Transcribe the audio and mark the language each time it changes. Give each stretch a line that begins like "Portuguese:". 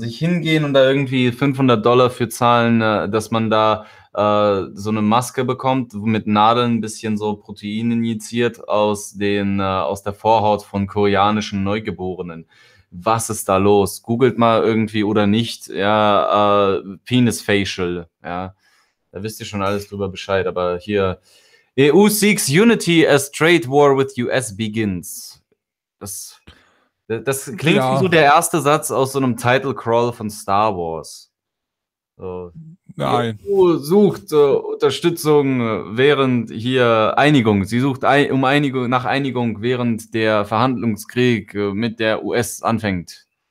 German: Sich hingehen und da irgendwie $500 für zahlen, dass man da so eine Maske bekommt, mit Nadeln ein bisschen so Protein injiziert aus der Vorhaut von koreanischen Neugeborenen. Was ist da los? Googelt mal irgendwie oder nicht, ja, Penis Facial, ja. Da wisst ihr schon alles drüber Bescheid, aber hier.
English: EU seeks unity as trade war with US begins.
German: Das klingt wie so der erste Satz aus so einem Title Crawl von Star Wars. So. Nein. EU sucht Unterstützung während hier Einigung. Sie sucht Einigung während der Verhandlungskrieg mit der US anfängt.